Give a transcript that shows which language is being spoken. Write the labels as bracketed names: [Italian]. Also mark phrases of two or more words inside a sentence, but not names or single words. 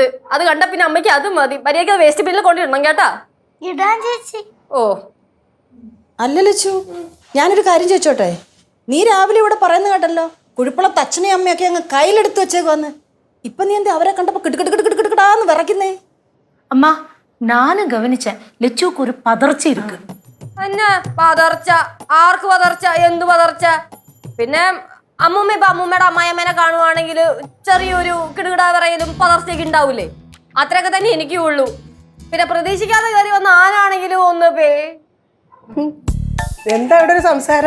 [Malayalam] അത് കണ്ട പിന്നെ അമ്മയ്ക്ക് അത് മതി. മര്യാദയ്ക്ക് അത് വേസ്റ്റ് ബില്ലിൽ കൊണ്ടിടണം കേട്ടാ. ഇടാൻ ചേച്ചി. ഓ അല്ല ലച്ചു, ഞാനൊരു കാര്യം ചോദിച്ചോട്ടെ? നീ രാവിലെ ഇവിടെ പറയുന്ന കേട്ടല്ലോ, കുഴിപ്പുളത്ത് അച്ഛനെയും അമ്മയൊക്കെ അങ്ങ് കയ്യിലെടുത്ത് വെച്ചേക്ക് വന്ന്. ഇപ്പൊ നീ എന്താ അവരെ കണ്ടപ്പോ കിടുകിടുകിടുകിടുകിടാന്ന് വിറയ്ക്കുന്നേ? [Tamil] அம்மா, நானும் கவனிச்சேன், லட்சுக்கு ஒரு பதர்ச்சி இருக்கு. [Malayalam] എന്നാ പതർച്ച? ആർക്ക് പതർച്ച? എന്ത് പതർച്ച? പിന്നെ അമ്മൂമ്മ ഇപ്പൊ അമ്മൂമ്മയുടെ അമ്മായിയമ്മേനെ കാണുവാണെങ്കിൽ ചെറിയൊരു കിടുകിടാ പറയലും പതർച്ചയൊക്കെ ഉണ്ടാവൂലേ? അത്രയൊക്കെ തന്നെ എനിക്കും ഉള്ളൂ. പിന്നെ പ്രതീക്ഷിക്കാതെ കയറി വന്ന ആരാണെങ്കിലും ഒന്ന് എന്താ ഇവിടെ ഒരു സംസാരം?